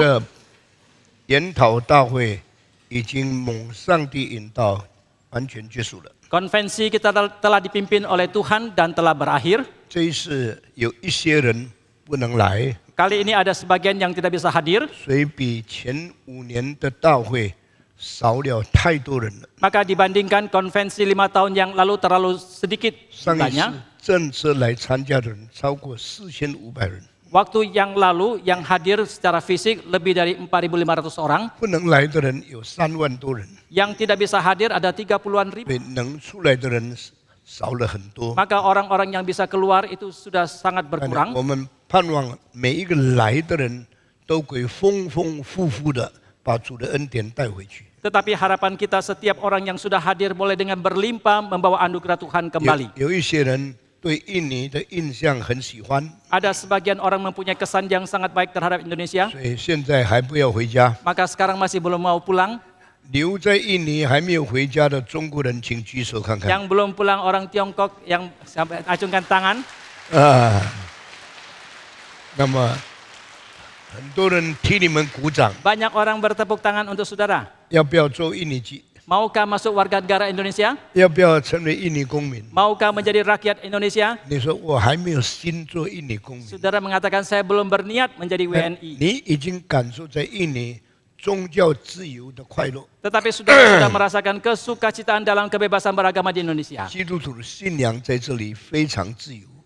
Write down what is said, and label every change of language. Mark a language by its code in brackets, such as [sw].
[zh] 的研讨大会已经蒙上帝引导，完全结束了。 [id] Konvensi kita telah dipimpin oleh Tuhan dan telah berakhir. [zh] 这一次有一些人不能来， [id] Kali ini ada sebagian yang tidak bisa hadir, [zh] 所以比前5年的大会少了太多人了。 [id] maka dibandingkan konvensi 5 tahun yang lalu terlalu sedikit [zh] 上一 [id] jumlahnya. [zh] 次正式来参加的人超过4500人， [id] Waktu yang lalu yang hadir secara fisik lebih dari 4.500 orang, [zh] 不能来的人有3万多人， [id] yang tidak bisa hadir ada 30-an ribu. [zh] 所以能出来的人少了很多。 [id] Maka orang-orang yang bisa keluar itu sudah sangat [zh] 我 [id] berkurang. [zh] 们盼望每一个来的人都可以丰丰富富的把主的恩典带回去。 [id] Tetapi harapan kita setiap orang yang sudah hadir boleh dengan berlimpah membawa anugerah Tuhan kembali. [zh] 有一些人对印尼的印象很喜欢， [id] Ada sebagian orang mempunyai kesan yang sangat baik terhadap Indonesia, [zh] 所以现在还不要回家。 [id] maka sekarang masih belum mau pulang. [zh] 留在印尼还没有回家的中国人，请举手看看。 [id] Yang belum pulang orang Tiongkok yang sampai acungkan tangan. [zh] 啊，那么很多人替你们鼓掌， [id] Banyak orang bertepuk tangan untuk saudara. [zh] 要不要做印尼籍？ [id] Maukah masuk warga negara Indonesia? [zh] 要不要成为印尼公民？ [id] Maukah menjadi rakyat Indonesia? [zh] 你说我还没有心做印尼公民， [id] Saudara mengatakan saya belum berniat menjadi WNI. [zh] 你已经感受在印尼宗教自由的快乐。 [id] Tetapi saudara sudah merasakan kesukacitaan dalam kebebasan beragama di Indonesia. [zh] 基督徒的信仰在这里非常自由，